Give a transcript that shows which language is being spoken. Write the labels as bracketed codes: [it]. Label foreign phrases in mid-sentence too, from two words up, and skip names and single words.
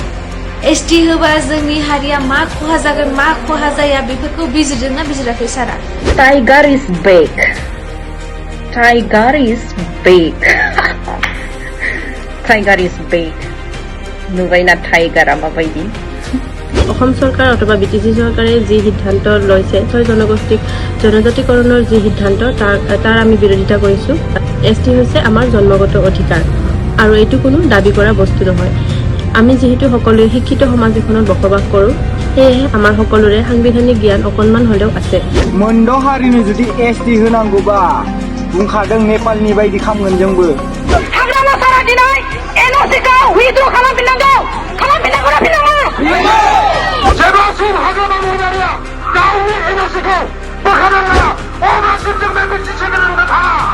[brx] एसटि होबा जोंनि हारिया मा खहा जागोन मा खहा जाया बेफोरखौ बिजिरदोंना बिजिराखै सारा? [en] tiger is back tiger is back tiger is back [brx] नुबायना टाइगारा माबायदि। [as] অসম চৰকাৰ অথবা বিটিচি চৰকাৰে যি সিদ্ধান্ত লৈছে 6 জনগোষ্ঠীক জনজাতিকৰণৰ যি সিদ্ধান্ত তাৰ আমি বিৰোধিতা কৰিছো। এসটি হৈছে আমাৰ জন্মগত অধিকাৰ আৰু এইটো কোনো দাবী কৰা বস্তু নহয়। আমি যেহেতু সকলোৱে শিক্ষিত সমাজ এখনত বসবাস কৰো সেয়েহে আমাৰ সকলোৰে সাংবিধানিক জ্ঞান অকণমান হলেও আছে। [brx] मोनद' हारिनो जुदि एसटि होनांगौबा बुंखादों नेपालनि बायदि खामगोन जोंबो। हाग्रामा सारा दिनै एनअसिखौ उइथड्र खालामफिननांगौ ना फिननाङा? जेब्लासिम हाग्रामा महरारिया गावनि एनअसिखौ बोखारनो हाया अब्लासिम जों बे मिथिसेखौ नुनो थाङा।